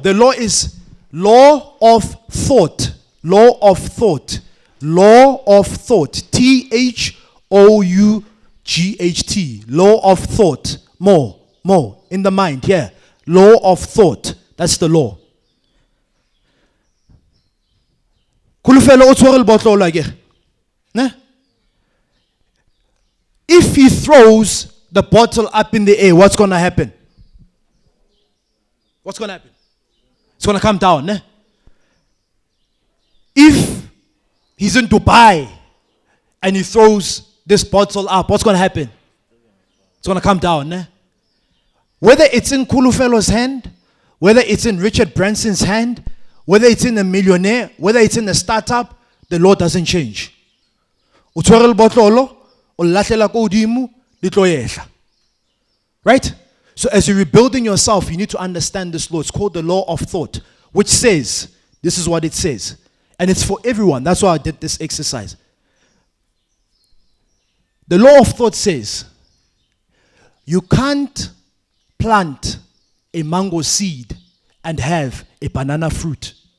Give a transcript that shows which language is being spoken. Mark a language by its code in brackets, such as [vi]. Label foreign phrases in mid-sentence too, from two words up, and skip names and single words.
[en] The law is law of thought. Law of thought. Law of thought. THOUGHT. Law of thought. More. In the mind. Yeah. Law of thought. That's the law. [tn] Kulufelo o tshwere lebotlo la ke. Ne? [en] If he throws the bottle up in the air, what's going to happen? What's going to happen? It's going to come down. Ne? If he's in Dubai and he throws this bottle up, what's going to happen? It's going to come down. Ne? Whether it's in Kulufelo's hand, whether it's in Richard Branson's hand, whether it's in a millionaire, whether it's in a startup, the law doesn't change. [st] O tshwere lebotlolo, o lahlela ko hodimo, le tlo yehla. [en] Right? So as you're rebuilding yourself, you need to understand this law. It's called the law of thought, which says, this is what it says. And it's for everyone. That's why I did this exercise. The law of thought says, you can't plant a mango seed and have a banana fruit.